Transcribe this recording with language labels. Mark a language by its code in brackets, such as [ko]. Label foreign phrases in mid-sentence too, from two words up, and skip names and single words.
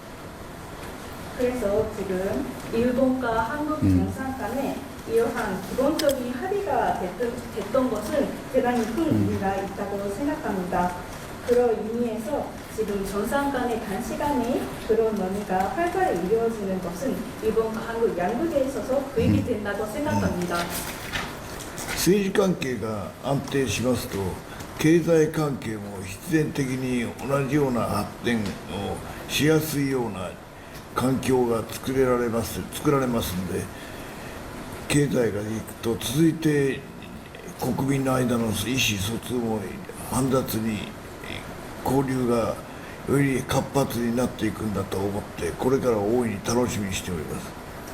[ko] 그래서 지금 일본과 한국 정상 간에 이러한 기본적인 합의가 됐던 것은 대단히 큰 의미가 있다고 생각합니다. 그런 의미에서 지금 정상 간의 단시간에 그런 논의가 활발히 이루어지는 것은 일본과 한국 양국에 있어서 도움이 된다고 생각합니다. [ja] 政治関係が安定しますと経済関係も必然的に同じような発展をしやすいような環境が作られますので、経済がいくと続いて国民の間の意思疎通も煩雑に交流がより活発になっていくんだと思ってこれから大いに楽しみにしております。